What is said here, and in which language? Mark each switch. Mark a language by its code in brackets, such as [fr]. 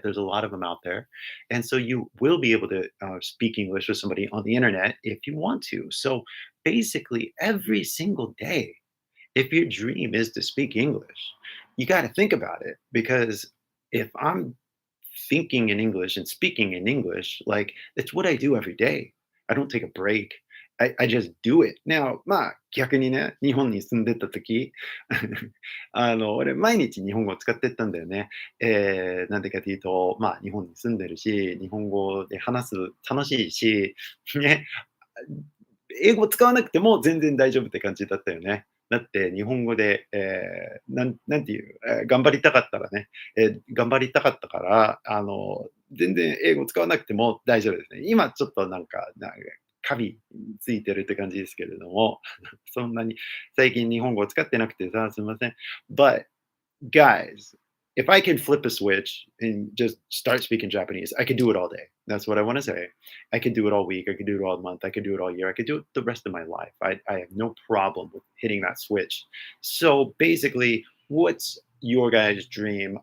[en] There's a lot of them out there. And so you will be able to speak English with somebody on the internet if you want to. So basically, every single day, if your dream is to speak English, you got to think about it because if I'm thinking in English and speaking in English, like it's what I do every day. I don't take a break. I just do it. [ja] Now, まあ、逆にね、日本に住んでた時、俺、毎日日本語を使ってったんだよね。なんでかというと、まあ、日本に住んでるし、日本語で話す楽しいし、ね、英語使わなくても全然大丈夫って感じだったよね。だって日本語で、なんていう、頑張りたかったらね、頑張りたかったから、全然英語使わなくても大丈夫ですね。今ちょっとなんかカビついてるって感じですけれども、そんなに最近日本語を使ってなくてさ、すみません。 [en] But guys, if I can flip a switch and just start speaking Japanese, I can do it all day. That's what I want to say. I can do it all week. I can do it all month. I can do it all year. I could do it the rest of my life. I have no problem with hitting that switch. So basically, what's your guys' dream?